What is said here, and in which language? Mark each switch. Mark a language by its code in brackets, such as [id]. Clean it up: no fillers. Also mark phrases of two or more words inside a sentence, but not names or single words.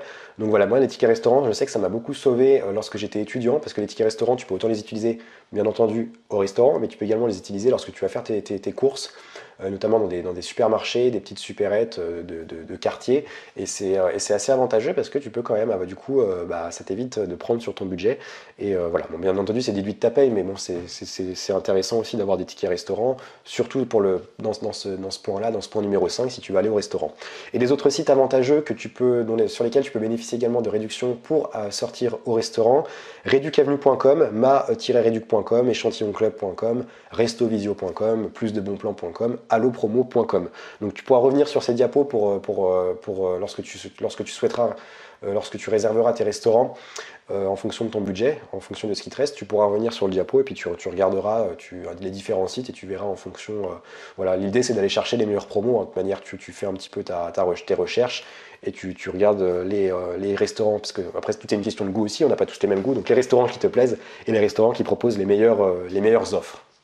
[fr] Donc voilà, moi les tickets restaurants, je sais que ça m'a beaucoup sauvé lorsque j'étais étudiant, parce que les tickets restaurants, tu peux autant les utiliser bien entendu au restaurant, mais tu peux également les utiliser lorsque tu vas faire tes courses, notamment dans des supermarchés, des petites supérettes de quartier, et c'est assez avantageux parce que tu peux quand même, du coup, ça t'évite de prendre sur ton budget, et voilà, bon, bien entendu c'est déduit de ta paye, mais bon, c'est intéressant aussi d'avoir des tickets restaurants, surtout dans ce point-là, dans ce point numéro 5, si tu vas aller au restaurant. Et les autres sites avantageux sur lesquels tu peux bénéficier également de réductions pour sortir au restaurant: reducavenue.com, ma-reduc.com, échantillionclub.com, restovisio.com, plusdebonplans.com, allopromo.com. Donc tu pourras revenir sur ces diapos lorsque tu souhaiteras, lorsque tu réserveras tes restaurants, en fonction de ton budget, en fonction de ce qui te reste, tu pourras revenir sur le diapo et puis tu regarderas les différents sites et tu verras en fonction. Voilà, l'idée c'est d'aller chercher les meilleures promos, de manière que tu fais un petit peu tes recherches et tu regardes les restaurants, parce que après tout est une question de goût aussi, on n'a pas tous les mêmes goûts, donc les restaurants qui te plaisent et les restaurants qui proposent les meilleures offres.